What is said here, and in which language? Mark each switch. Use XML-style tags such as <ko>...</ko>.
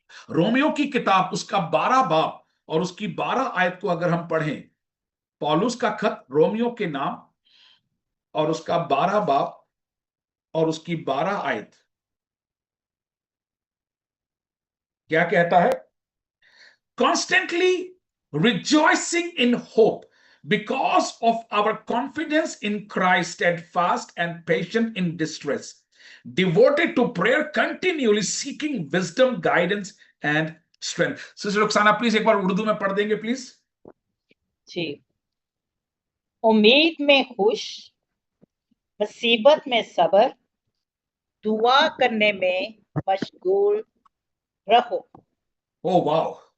<hi>Romeo की किताब उसका 12 बाब और उसकी 12 आयत को अगर हम पढ़ें, पौलुस का खत रोमियो के नाम और उसका 12 बाब और उसकी 12 आयत क्या कहता है?</hi> <en>Constantly rejoicing in hope because of our confidence in Christ, steadfast and patient in distress, devoted to prayer, continually seeking wisdom, guidance and strength. Sister Roxana, please</en> <hi>एक बार उर्दू में पढ़ देंगे प्लीज जी। उम्मीद में खुश, मुसीबत में सब्र, दुआ करने में मशगूल रहो। Oh wow.</hi>